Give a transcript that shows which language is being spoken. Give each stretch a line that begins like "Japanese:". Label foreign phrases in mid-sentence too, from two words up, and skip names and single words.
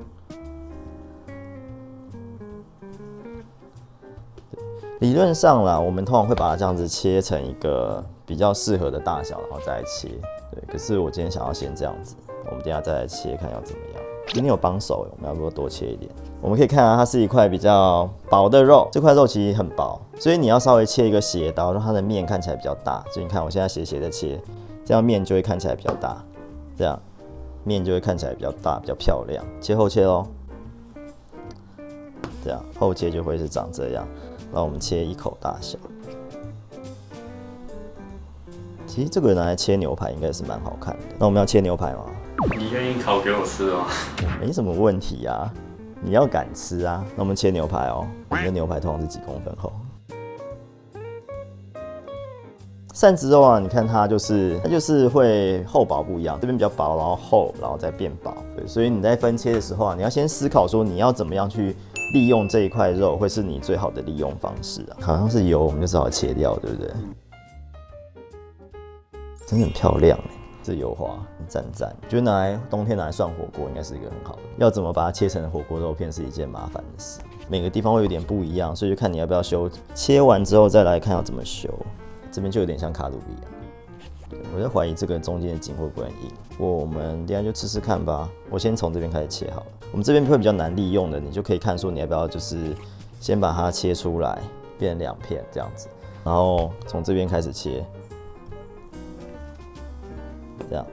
Chinese: 理論上啦，我們通常會把它這樣子切成一個比較適合的大小，然後再來切。對，可是我今天想要先這樣子，我們等一下再來切，看要怎麼樣。今天有幫手，我们要不要多切一點？我們可以看到它是一塊比較薄的肉，這塊肉其實很薄，所以你要稍微切一個斜刀，讓它的面看起來比較大。所以你看我現在斜斜的切，這樣面就會看起來比較大，這樣面就會看起來比較大，比較漂亮。切後切咯，這樣後切就會是長這樣。然後我們切一口大小，其實這個拿來切牛排應該是蠻好看的。那我們要切牛排嗎？你願意烤給我吃嗎？沒什麼問題啊，你要敢吃啊。那我們切牛排哦，我們的牛排通常是幾公分厚？扇子肉啊，你看它就是会厚薄不一樣，這邊比較薄，然後厚，然後再變薄。對，所以你在分切的時候啊，你要先思考說你要怎麼樣去利用這一塊肉，會是你最好的利用方式啊。好像是油，我們就只好切掉，對不对？真的很漂亮哎，這油花很讚讚。覺得冬天拿来涮火鍋應該是一個很好的。要怎麼把它切成火鍋肉片是一件麻煩的事，每個地方會有點不一樣，所以就看你要不要修。切完之後再來看要怎麼修。這邊就有點像卡路里啊，我在懷疑這個中間的筋會不會很硬。不過我們等一下就吃吃看吧。我先從這邊開始切好了。我們這邊會比較難利用的，你就可以看說你要不要就是先把它切出來，變成2片這樣子，然後從這邊開始切，這樣。